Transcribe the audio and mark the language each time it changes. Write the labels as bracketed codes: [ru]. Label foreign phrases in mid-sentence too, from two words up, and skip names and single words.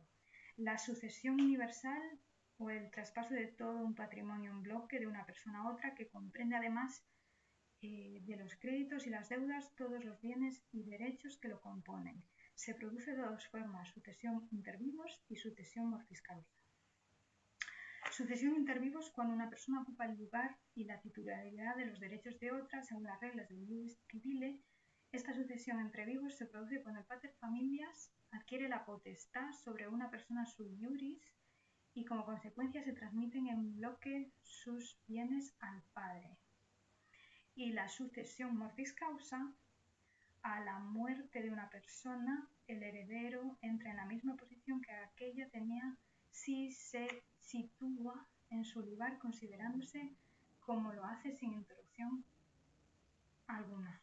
[es] La sucesión universal o el traspaso de todo un patrimonio en bloque de una persona a otra, que comprende además de los créditos y las deudas todos los bienes y derechos que lo componen. Se produce de dos formas, sucesión [la] inter vivos [es] y sucesión [la] mortis causa. [es] Sucesión [la] inter vivos [es] cuando una persona ocupa el lugar y la titularidad de los derechos de otra según las reglas del [la] ius civile. [es] Esta sucesión entre vivos se produce cuando el [la] pater familias [es] adquiere la potestad sobre una persona [la] sui iuris [es] y como consecuencia se transmiten en bloque sus bienes al padre. Y la sucesión [la] mortis causa, [es] a la muerte de una persona, el heredero entra en la misma posición que aquella tenía si se sitúa en su lugar considerándose como lo hace sin interrupción alguna.